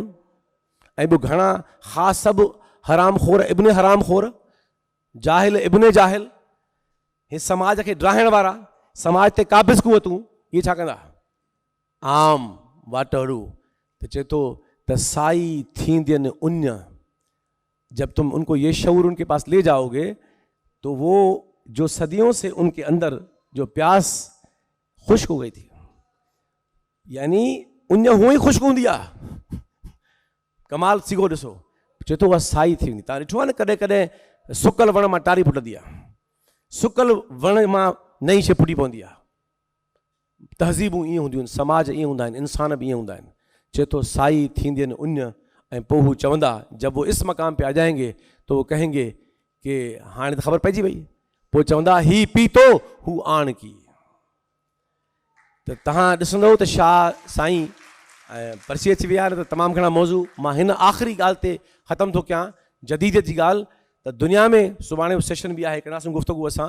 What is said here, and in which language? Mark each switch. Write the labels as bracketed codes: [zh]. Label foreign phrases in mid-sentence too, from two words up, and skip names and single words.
[sd] ऐं ॿियो घणा ख़ासि सभु हराम खोर, इब्न हराम खोर, जाहिल इब्न जाहिल, हे समाज खे ड्राहिण वारा, समाज ते क़ाबिज़ कुवतूं, इहे छा कंदा? आम वाटड़ू. त चए थो त साई थींदियनि उञ. [ur] جب تم ان کو یہ شعور ان کے پاس لے جاؤ گے تو وہ جو صدیوں سے ان کے اندر جو پیاس خشک ہو گئی تھی، یعنی [sd] उञ हुअं ई खुश्क हूंदी आहे. कमाल सिगो ॾिसो. चए थो उहा साई थी वेंदी. तव्हां ॾिठो आहे न कॾहिं कॾहिं सुकल वण मां टारी फुटंदी आहे, सुकल वण मां नई शइ फुटी पवंदी आहे. तहज़ीबूं ईअं हूंदियूं आहिनि, समाज ईअं हूंदा आहिनि, इंसान बि ईअं हूंदा आहिनि. चए थो साई थींदियनि उञ. ऐं पोइ हू चवंदा, [ur] جب وہ اس مقام پہ آ جائیں گے تو وہ کہیں گے کہ [sd] हाणे त ख़बर पइजी वई. पोइ चवंदा ही पीतो हू आण की. त तव्हां ॾिसंदव त शाह साईं पर्ची अची विया त तमामु घणा मौज़ू. मां हिन आख़िरी ॻाल्हि ते ख़तमु थो कयां, जदीदियत जी ॻाल्हि. त दुनिया में सुभाणे सेशन बि आहे, कंदासीं गुफ़्तगू असां.